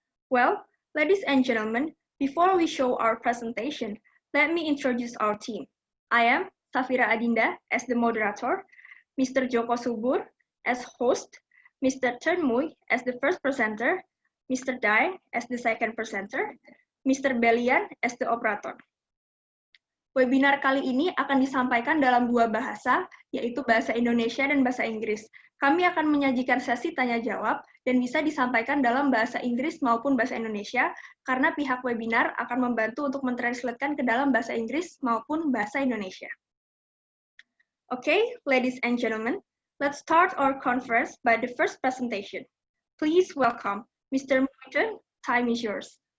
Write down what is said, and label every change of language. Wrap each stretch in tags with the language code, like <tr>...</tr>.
<en>Well, ladies and gentlemen, before we show our presentation, let me introduce our team. I am Safira Adinda as the moderator, Mr. Joko Subur as host, Mr. Turnmui as the first presenter, Mr. Dai as the second presenter, Mr. Belian as the operator.</en> <id>Webinar kali ini akan disampaikan dalam dua bahasa, yaitu bahasa Indonesia dan bahasa Inggris. Kami akan menyajikan sesi tanya-jawab dan bisa disampaikan dalam bahasa Inggris maupun bahasa Indonesia, karena pihak webinar akan membantu untuk mentranslatekan ke dalam bahasa Inggris maupun bahasa Indonesia.</id> <en>Okay, ladies and gentlemen, let's start our conference by the first presentation. Please welcome Mr. Muiten. Time is yours.</en>